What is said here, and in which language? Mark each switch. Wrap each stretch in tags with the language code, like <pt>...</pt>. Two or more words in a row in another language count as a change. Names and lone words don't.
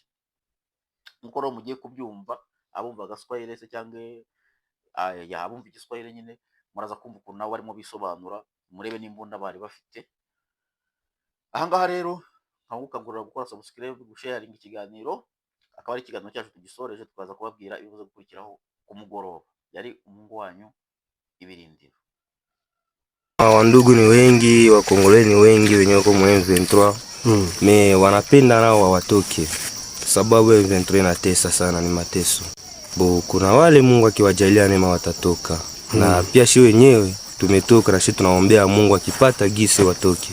<rw>Nk'uko rero mugiye kubyumva, abumva agaswahili se cyangwa abumva igiswahili nyine muraza kumva ukuntu nabo barimo bisobanura, murebe n'imbunda bari bafite. Ahangaha rero nkagukangurira gukora subscribe, gusharinga ikiganiro, akaba ari ikiganiro cyacu tugisoreje, tukaza kubabwira ibibazo gukurikiraho ku mugoroba. Yari umuhungu wanyu Ibirindiro.</rw> <sw>Wandugu ni wengi, Wakongole ni wengi wenye wako mu M23. Me wanapenda nao wawatoke, sababu M23 inatesa sana, ni mateso. Kuna wale Mungu akiwajalia neema watatoka. Na pia shi wenyewe tumetoka na shi tunaombea Mungu akipata gisi watoke.</sw>